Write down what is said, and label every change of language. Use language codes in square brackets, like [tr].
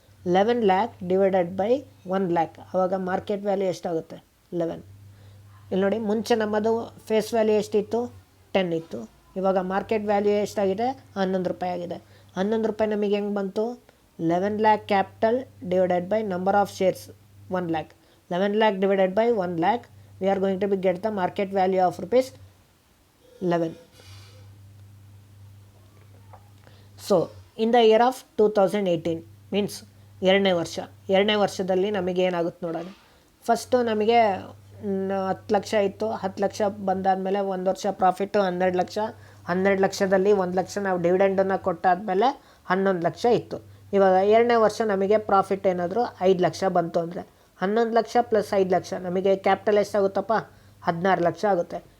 [kn] 11 lakh divided by 1 lakh, ಆವಾಗ market value ಎಷ್ಟಾಗುತ್ತೆ, 11. ಇಲ್ಲಿ ನೋಡಿ, ಮುಂಚೆ ನಮ್ಮದು ಫೇಸ್ ವ್ಯಾಲ್ಯೂ ಎಷ್ಟಿತ್ತು, 10 ಇತ್ತು. ಇವಾಗ ಮಾರ್ಕೆಟ್ ವ್ಯಾಲ್ಯೂ ಎಷ್ಟಾಗಿದೆ, 11 ರೂಪಾಯಿ ಆಗಿದೆ. 11 ರೂಪಾಯಿ ನಮಗೆ ಹೆಂಗೆ ಬಂತು, 11 lakh capital divided by number of shares 1 lakh. [en] 11 lakh divided by 1 lakh, we are going to be get the market value of rupees 11. So in the year of 2018 means [kn] ಎರಡನೇ ವರ್ಷದಲ್ಲಿ ನಮಗೆ ಏನಾಗುತ್ತೆ ನೋಡೋಣ. ಫಸ್ಟು ನಮಗೆ 10 ಲಕ್ಷ ಇತ್ತು. 10 ಲಕ್ಷ ಬಂದಾದಮೇಲೆ ಒಂದು ವರ್ಷ ಪ್ರಾಫಿಟ್ಟು 12 ಲಕ್ಷ. 12 ಲಕ್ಷದಲ್ಲಿ 1 ಲಕ್ಷ ನಾವು ಡಿವಿಡೆಂಡನ್ನು ಕೊಟ್ಟಾದಮೇಲೆ 11 ಲಕ್ಷ ಇತ್ತು. ಇವಾಗ ಎರಡನೇ ವರ್ಷ ನಮಗೆ ಪ್ರಾಫಿಟ್ ಏನಾದರೂ 5 ಲಕ್ಷ ಬಂತು ಅಂದರೆ 11 ಲಕ್ಷ ಪ್ಲಸ್ 5 ಲಕ್ಷ ನಮಗೆ ಕ್ಯಾಪಿಟಲ್ ಎಷ್ಟಾಗುತ್ತಪ್ಪ, 16 ಲಕ್ಷ ಆಗುತ್ತೆ.